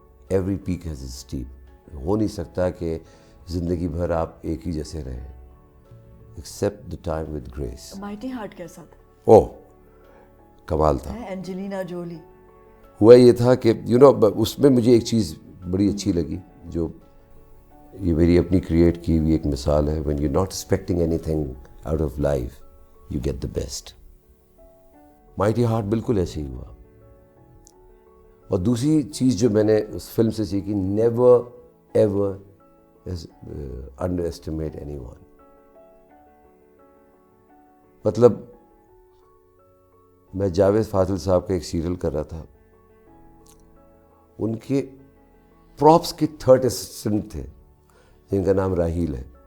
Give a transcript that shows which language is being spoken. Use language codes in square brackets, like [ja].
[en] Every peak has a step. [ur] ہو نہیں سکتا کہ زندگی بھر آپ ایک ہی جیسے رہیں. [en] Accept the time with grace. [ur] Mighty heart کیسا تھا؟ اوہ کمال تھا. Angelina Jolie. ہوا یہ تھا کہ اس میں مجھے ایک چیز بڑی اچھی لگی, جو یہ میری اپنی کریٹ کی ہوئی ایک مثال ہے. [en] when you're not expecting anything out of life you get the best. [ur] Mighty heart بالکل ایسے ہی ہوا. اور دوسری چیز جو میں نے اس فلم سے سیکھی, [en] Never ever under estimate any one. [ur] مطلب میں جاوید فاضل صاحب کا ایک سیریل کر رہا تھا, ان کے پراپس کے 3rd اسسٹنٹ تھے جن کا نام راہیل ہے.